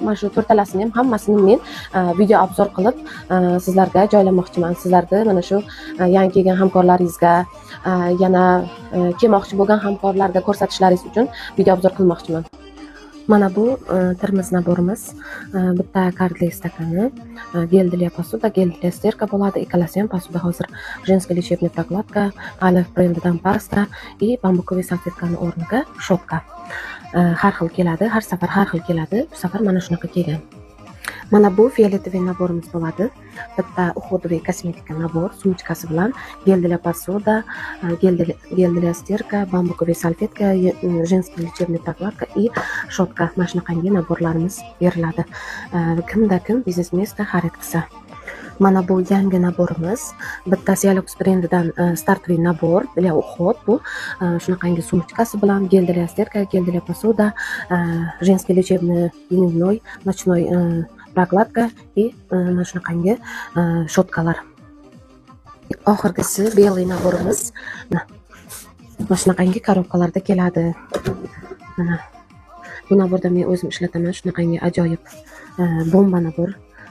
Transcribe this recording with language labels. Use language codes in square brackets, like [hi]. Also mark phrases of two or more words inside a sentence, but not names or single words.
[uz] Mana shu 4 talasini ham hammasini men video obzor qilib sizlarga joylamoqchiman. Sizlarga mana shu yangi kelgan hamkorlaringizga, yana kelmoqchi bo'lgan hamkorlarga ko'rsatishlaringiz uchun video obzor qilmoqchiman. Mana bu termiz naborimiz. Bitta kartli stakani, gel [ru] для посуда, [uz] gel [ru] для стерка [uz] bo'ladi. Ikkalasi ham posuda hozir [ru] женская лечебная прокладка, [uz] Alef brendidan pasta и bambukovый salfetkani o'rniga shotka. Har xil keladi, har safar har xil keladi. Bu safar mana shunaqa kelgan. Mana bu fioletoviy naborimiz bo'ladi. Bitta уходовый kosmetika nabor, sumchkasi bilan gel [ru] для посуда, [uz] gel [ru] для стерка, [uz] bambukovый salfetka, [ru] женская лечебная прокладка и shotka. [uz] Mana shunaqangi naborlarimiz beriladi. Kimda kim biznes место xarid qilsa. Mana bu yangi naborimiz. Bittasi Yalux brendidan startviy nabor [ru] для уход. [uz] Bu shunaqangi sumchkasi bilan gel [ru] для стерка, [uz] gel [ru] для посуда, женский лечебный дневной, ночной прокладка и [uz] mana shunaqangi shotkalar. Oxirgisi белый naborimiz. Mana shunaqangi korobkalarda keladi. Mana bu naborda men o'zim ishlataman. Shunaqangi ajoyib bomba nabor.